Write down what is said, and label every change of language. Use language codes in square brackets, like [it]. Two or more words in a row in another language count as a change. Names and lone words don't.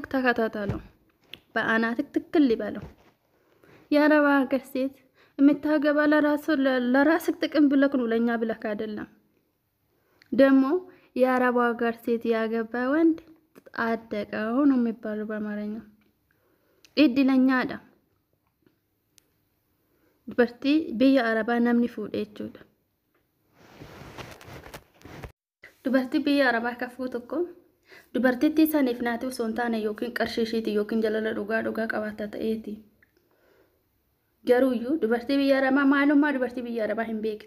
[am] ተከታተለው። በአናትክ ትክክል ይበለው። የአረብ ሀገር ሴት የምታገባ ለራስክ ጥቅም ብለክ ነው፣ ለኛ ብለክ አይደለም። ደግሞ የአረብ ሀገር ሴት ያገባ ወንድ አደቀው ነው የሚባለው በአማርኛ። እድለኛ አዳ [om] dubartii biyya Arabaa namni fuudhee jechuudha. Dubartii biyya Arabaa kafuu tokko dubartittii saniif naati osoo hin taane yookiin qarshii ishiiti yookiin jalala dhugaa qabaata ta'eeti. Garuuyyuu dubartii biyya Arabaa maalummaa dubartii biyya Arabaa hin beektu.